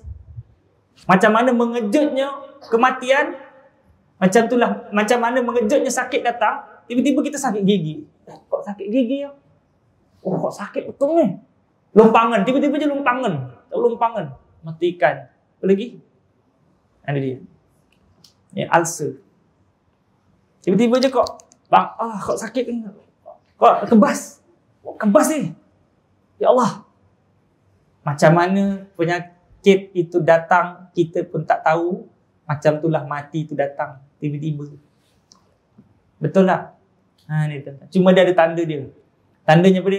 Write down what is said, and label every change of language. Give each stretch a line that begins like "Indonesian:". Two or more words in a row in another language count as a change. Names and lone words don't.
Malay: Macam mana mengejutnya kematian, macam itulah, macam mana mengejutnya sakit datang, tiba-tiba kita sakit gigi. Kok sakit gigi ya? Kok sakit betul ni? Lumpangan, tiba-tiba je lumpangan. Tahu lumpangan? Matikan. Apa lagi? Ada dia. Ya, ulcer. Tiba-tiba je kok, bang, kok sakit ni? Kok kebas? Kok kebas ni? Ya Allah. Macam mana penyakit itu datang, kita pun tak tahu. Macam itulah mati itu datang tiba-tiba. Betul tak? Ni cuma dia ada tanda dia. Tandanya apa dia?